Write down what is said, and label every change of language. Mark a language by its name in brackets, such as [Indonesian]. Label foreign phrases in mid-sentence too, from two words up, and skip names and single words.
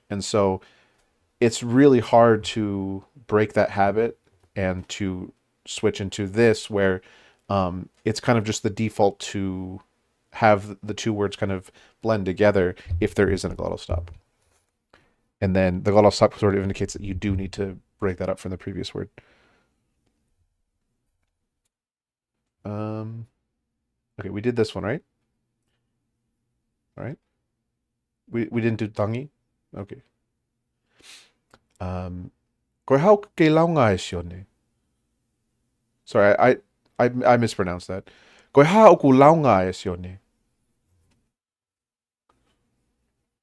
[English] And so it's really hard to break that habit and to switch into this where it's kind of just the default to have the two words kind of blend together if there isn't a glottal stop. And then the glottal stop sort of indicates that you do need to break that up from the previous word. Um, okay, we did this one, right? All right. We didn't do tangi. Okay. [Tongan] Um, Koe hau ke launga e sione. [English] Sorry, I mispronounced that. [Tongan] Koe hau ku launga e sione.